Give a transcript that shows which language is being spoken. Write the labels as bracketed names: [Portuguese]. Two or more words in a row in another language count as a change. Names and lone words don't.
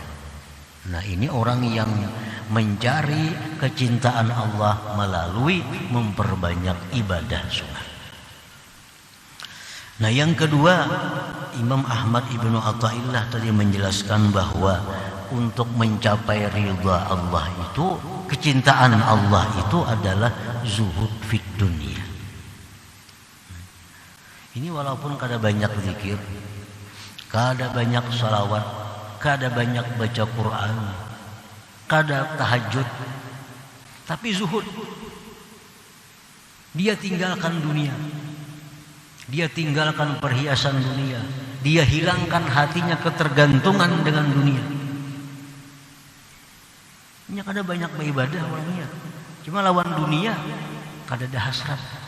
[Indonesian] Nah, ini orang yang mencari kecintaan Allah melalui memperbanyak ibadah sunat. Nah, yang kedua, Imam Ahmad Ibnu Athaillah tadi menjelaskan bahwa untuk mencapai ridha Allah itu, kecintaan Allah itu adalah [Arabic] زهد في الدنيا. [Banjar] Ini walaupun kada banyak zikir, kada banyak salawat, kada banyak baca Quran, kada tahajud, tapi zuhud. [Indonesian] Dia tinggalkan dunia, dia tinggalkan perhiasan dunia, dia hilangkan hatinya ketergantungan dengan dunia. [Banjar] Ini kada banyak beribadah orangnya, cuma lawan dunia kada ada hasrat.